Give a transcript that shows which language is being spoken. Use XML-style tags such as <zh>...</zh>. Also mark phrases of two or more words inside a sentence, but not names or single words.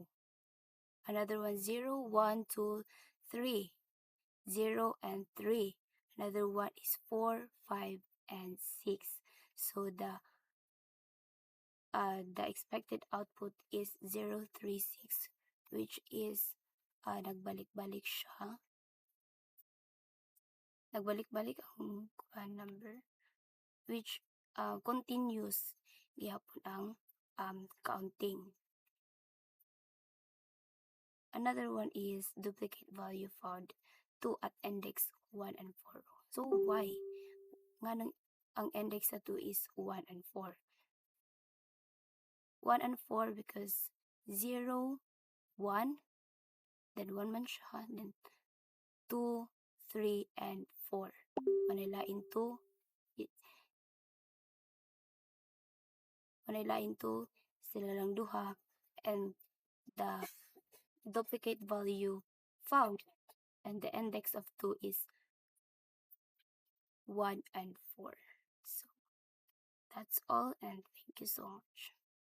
<en>Another one, 0, 1, 2, 3. 0 and 3. Another one is 4, 5, and 6. So the expected output is 036, which is</en> <ceb>nagbalik-balik siya. Nagbalik-balik ang number,</ceb> <en>which continues</en> <ceb>gihapon ang counting.</ceb> <en>Another one is duplicate value found 2 at index 1 and 4. So why?</en> <ceb>Nga ang index sa 2 is 1 and 4.</ceb> <en>1 and 4 because 0, 1, then 1</en> <ceb>man siya,</ceb> <en>then 2, 3, and 4.</en> <ceb>Manilain 2, sila lang duha,</ceb> <en>and the duplicate value found, and the index of 2 is 1 and 4. So that's all, and thank you so much.</en>